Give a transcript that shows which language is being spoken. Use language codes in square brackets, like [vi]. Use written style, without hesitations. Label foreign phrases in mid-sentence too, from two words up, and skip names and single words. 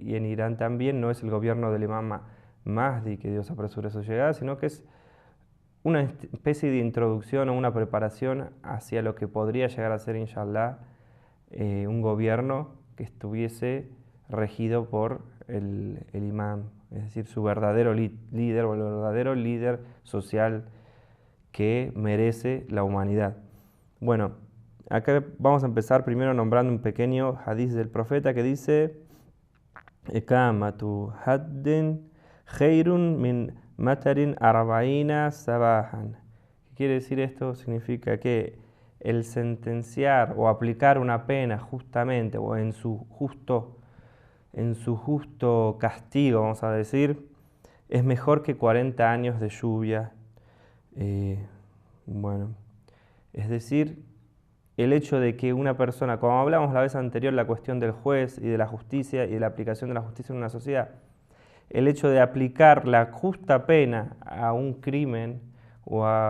[es] Y en Irán también no es el gobierno del imam Mahdi, que Dios apresure su llegada, sino que es una especie de introducción o una preparación hacia lo que podría llegar a ser, inshallah, un gobierno que estuviese regido por el imam, es decir, su verdadero líder o el verdadero líder social que merece la humanidad. Bueno, acá vamos a empezar primero nombrando un pequeño hadiz del profeta que dice: [ar] إقامة حد خير من مطر أربعين صباحا. [es] ¿Qué quiere decir esto? Significa que el sentenciar o aplicar una pena justamente o en su justo castigo, vamos a decir, es mejor que 40 años de lluvia. Bueno, es decir, el hecho de que una persona, como hablamos la vez anterior, la cuestión del juez y de la justicia y de la aplicación de la justicia en una sociedad, el hecho de aplicar la justa pena a un crimen o